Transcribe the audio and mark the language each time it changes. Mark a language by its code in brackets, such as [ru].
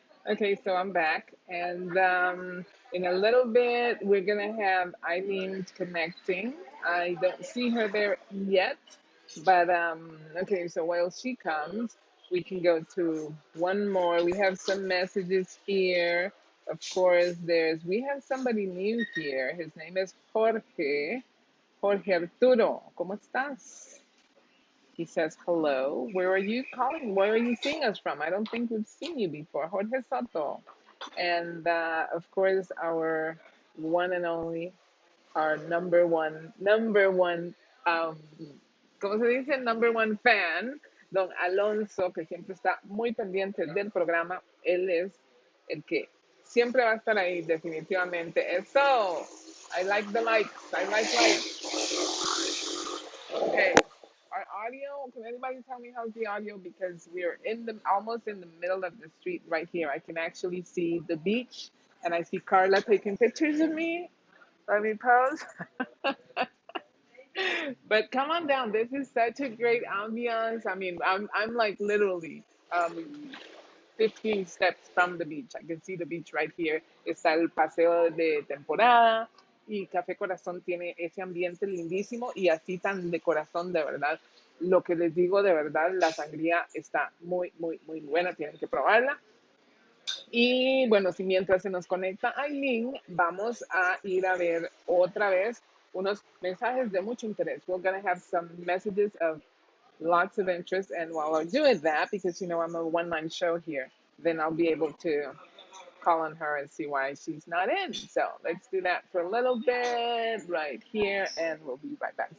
[en] Okay, so I'm back, and in a little bit, we're gonna have Eileen connecting. I don't see her there yet, but okay, so while she comes, we can go to one more. We have some messages here. Of course, we have somebody new here. His name is Jorge. [es] Jorge Arturo, ¿cómo estás? [en] He says, hello. Where are you calling? Where are you seeing us from? I don't think we've seen you before. Jorge Soto. And of course, our one and only, our number one, um, [es] ¿cómo se dice? Number one fan, don Alonso, que siempre está muy pendiente del programa. Él es el que siempre va a estar ahí, definitivamente. [en] Eso. I like the likes. I like likes. Okay. Our audio, can anybody tell me how's the audio? Because we're almost in the middle of the street right here. I can actually see the beach, and I see Carla taking pictures of me. Let me pose. But come on down. This is such a great ambiance. I mean, I'm like literally 15 steps from the beach. I can see the beach right here. [es] Está el paseo de temporada y Café Corazón tiene ese ambiente lindísimo y así tan de corazón, de verdad. Lo que les digo, de verdad, la sangría está muy, muy, muy buena. Tienen que probarla. Y bueno, si mientras se nos conecta Aileen, vamos a ir a ver otra vez unos mensajes de mucho interés. [en] We're going to have some messages of lots of interest. And while I'm doing that, because, you know, I'm a one-man show here, then I'll be able to call on her and see why she's not in. So let's do that for a little bit right here, and we'll be right back.